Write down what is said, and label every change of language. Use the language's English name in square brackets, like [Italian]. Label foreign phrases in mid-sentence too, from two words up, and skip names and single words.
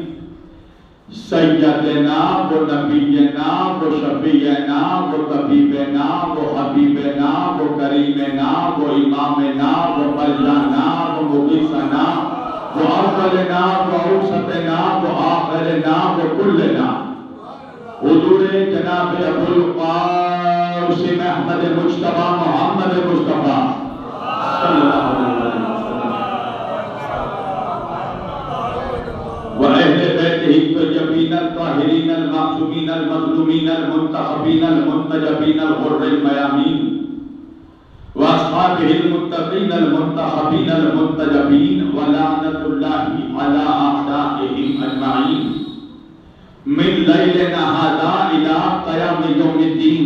[Arabic] سیدنا و نبینا و شفیعنا و طبیبنا و حبیبنا و کریمنا و امامنا و مولانا و مغیثنا و اولنا و اوسطنا و آخرنا و کلنا، حضور جناب ابو القاسم احمد مجتبی محمد مصطفیٰ صلی اللہ علیہ وسلم وأهل بيته الطيبين الطاهرين المعصومين المظلومين المنتخبين المنتجبين الغر الميامين، وأصحابه المتقين المنتخبين المنتجبين، ولعنة الله على أعدائهم أجمعين من ليلنا هذا إلى قيام يوم الدين۔